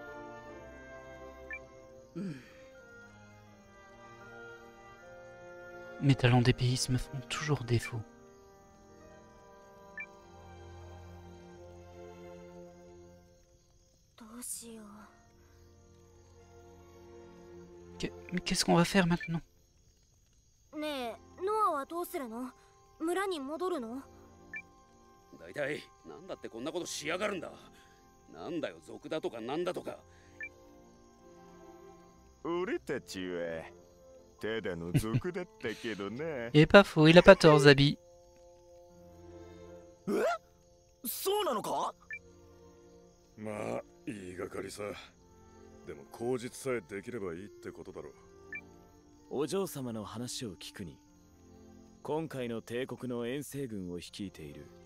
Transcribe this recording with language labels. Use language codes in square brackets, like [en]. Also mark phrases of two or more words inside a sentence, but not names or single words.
[fr] Mes talents d'épéiste me font toujours défaut. Mais qu'est-ce qu'on va faire maintenant? [ja] ねえ、ノアはどうするの？村に戻るの？だいたいなんだってこんなことしやがるんだ。なんだよ、族だとかなんだとか。俺たちはただの族だったけどな。 [fr] Il est pas faux, il a pas tort, Zabi. [ja] そうなのか？まあ言いがかりさ。でも口実さえできればいいってことだろう。お嬢様の話を聞くに、今回の帝国の遠征軍を率いている。